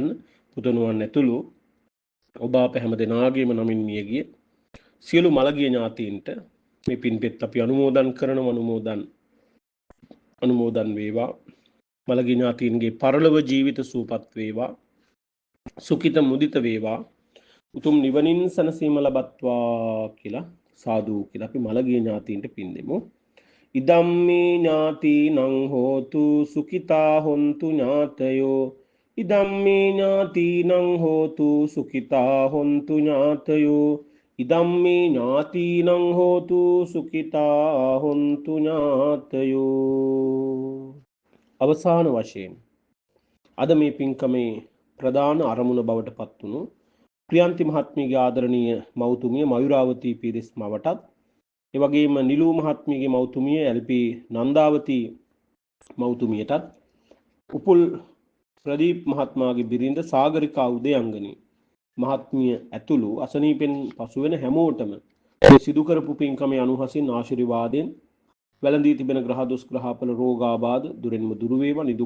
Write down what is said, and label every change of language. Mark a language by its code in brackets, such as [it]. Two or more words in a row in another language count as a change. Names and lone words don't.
[si] පුතණුවන් ඇතුළු ඔබ අප හැමදෙනාගේම නමින් මියගිය සියලු මළගිය ඥාතීන්ට මේ පින්පෙත් අපි අනුමෝදන් කරනවා. අනුමෝදන් වේවා. මළගිය ඥාතීන්ගේ පරලොව ජීවිත සූපත් වේවා. සුඛිත මුදිත වේවා. උතුම් නිවනින් සනසීම ලබත්වා කියලා සාදු කියලා අපි මළගිය ඥාතීන්ට පින් දෙමු. [pi] ඉදම්මේ ඥාතිනං හෝතු සුඛිතා හොන්තු ඥාතයෝ. ඉදම්මේ ඥාතිනං හෝතු සුඛිතා හොන්තු ඥාතයෝ. ඉදම්මේ ඥාතිනං හෝතු සුඛිතා හොන්තු ඥාතයෝ. [si] අවසාන වශයෙන් අද මේ පින්කමේ ප්‍රධාන අරමුණ බවට පත් වුණු ප්‍රියන්ති මහත්මියගේ ආදරණීය මව්තුමිය මයුරාවතී පීරිස් මවටත්, ඒ වගේම නිලූ මහත්මියගේ මව්තුමිය එල්.පී. නන්දාවතී මව්තුමියටත්, උපුල් ප්‍රදීප් මහත්මයාගේ බිරිඳ සාගරිකා උදයංගනී මහත්මිය ඇතුළු අසනීපෙන් පසු වෙන හැමෝටම මේ සිදු කරපු පින්කමේ අනුහසින් ආශිර්වාදයෙන් වැළඳී තිබෙන ග්‍රහ දොස් ග්‍රහපල රෝගාබාධ දුරින්ම දුරු වේවා.